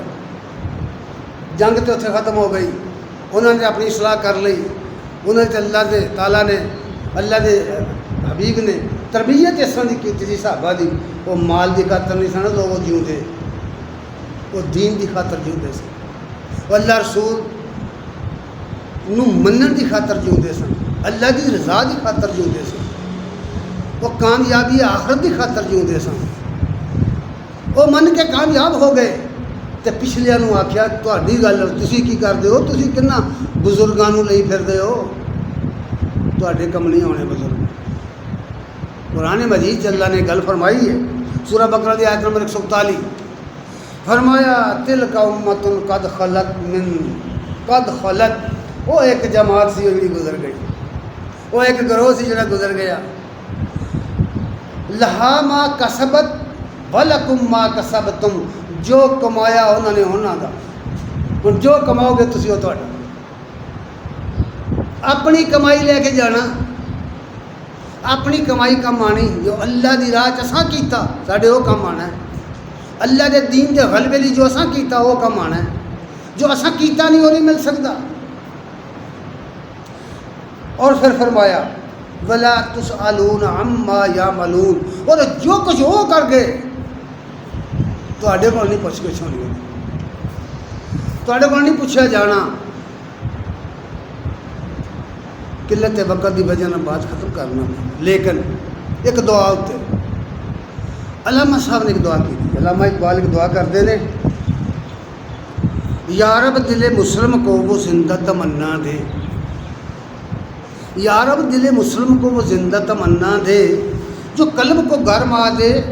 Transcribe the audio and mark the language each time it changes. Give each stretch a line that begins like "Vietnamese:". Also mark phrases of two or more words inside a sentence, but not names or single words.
Punjabi: جنگ تو اتنے ختم ہو گئی، انہوں نے اپنی اصلاح کر لی، انہوں نے اللہ دے تعالیٰ نے، اللہ دے حبیب نے تربیت اس طرح کی تھی صحابہ دی، وہ مال دی خاطر نہیں سن لوگ جیوندے، وہ دین دی خاطر جیوندے سن، وہ اللہ رسول نو منن دی خاطر جیوندے سن، اللہ دی رضا دی خاطر جیوندے سن، وہ کامیابی آخرت دی خاطر جیوندے سن، وہ من کے کامیاب ہو گئے۔ تو پچھلیاں نو آخیا تہاڈی گل تسی کی کرتے ہو، تسی کنا بزرگاں نو لئی پھردے ہو، تہاڈے کم نہیں ہونے بزرگ۔ قرآن مجید اللہ نے گل فرمائی ہے، سورہ بقرہ دی آیت نمبر 141، فرمایا
Arabic: تلک امۃ قد خلت
Punjabi: من قد خلت، وہ ایک جماعت سی جڑی گزر گئی، وہ ایک گروہ سی جڑا گزر گیا،
Arabic: لہا ما کسبت ولکم ما کسبتم،
Punjabi: جو کمایا انہوں نے انہوں دا، ہن جو کماؤ گے تسی وہ تہاڈا، اپنی کمائی لے کے جانا، اپنی کمائی کم آنی، جو اللہ دی راہ چساں کیتا ساڈے وہ کم آنا ہے، اللہ دے دین دے غلبے لی جو اساں کیتا وہ کم آنا ہے، جو اساں کیتا نہیں وہ نہیں مل سکتا۔
Urdu: اور پھر فرمایا
Arabic: ولا تسألون عما یعملون،
Punjabi: اور جو کچھ وہ کر گئے تواڈے کول نہیں پوچھ گچھ ہونی، تواڈے کول نہیں پوچھا جانا۔
Urdu: قلت وقت کی وجہ نال بات ختم کرنا، لیکن ایک دعا ہوتے علامہ صاحب نے ایک دعا کی تھی، علامہ اقبال ایک دعا کرتے ہیں، یا رب دل مسلم کو وہ زندہ تمنا دے، یا رب دل مسلم کو وہ زندہ تمنا دے، جو قلب کو گرما دے،